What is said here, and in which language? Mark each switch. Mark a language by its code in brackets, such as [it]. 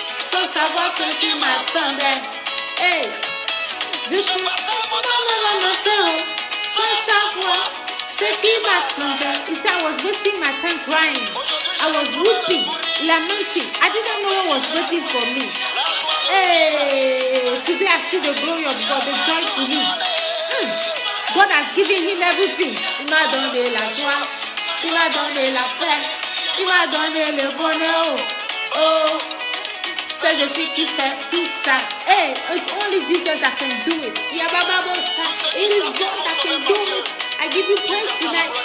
[fr] Sans savoir ce qui m'attendait. Hey, je suis dans le matin, sans savoir ce qui m'attendait. [en] He said I was wasting my time crying. I was weeping, lamenting. I didn't know what was waiting for me. Hey, today I see the glory of God, the joy to live. God has given him everything. [fr] Il m'a donné la joie, il m'a donné la paix, il m'a donné le bonheur. Oh, c'est Jésus qui fait tout ça. [en] Hey, it's only Jesus that can do it. It is God that can do it. I give you praise tonight.